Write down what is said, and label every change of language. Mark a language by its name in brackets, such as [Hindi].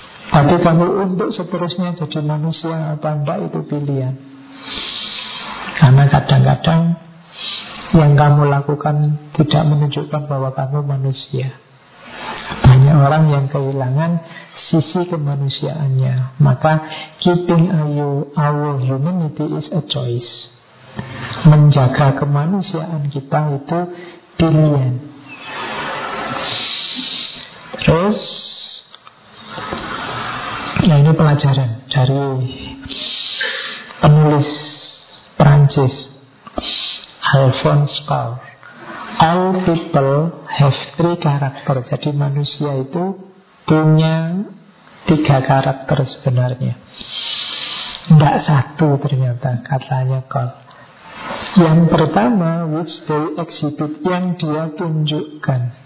[Indonesian] Tapi kamu untuk seterusnya jadi manusia apa enggak itu pilihan. Karena kadang-kadang yang kamu lakukan tidak menunjukkan bahwa kamu manusia. Banyak orang yang kehilangan sisi kemanusiaannya. Maka [English] keeping our humanity is a choice. [Indonesian] Menjaga kemanusiaan kita itu pilihan. Terus, ya ini pelajaran dari penulis Prancis Alphonse Karr. [English] All people have three karakter. [Indonesian] Jadi manusia itu punya tiga karakter sebenarnya. Tidak satu ternyata, katanya Karr. Yang pertama, [English] which they exhibit, [Indonesian] yang dia tunjukkan.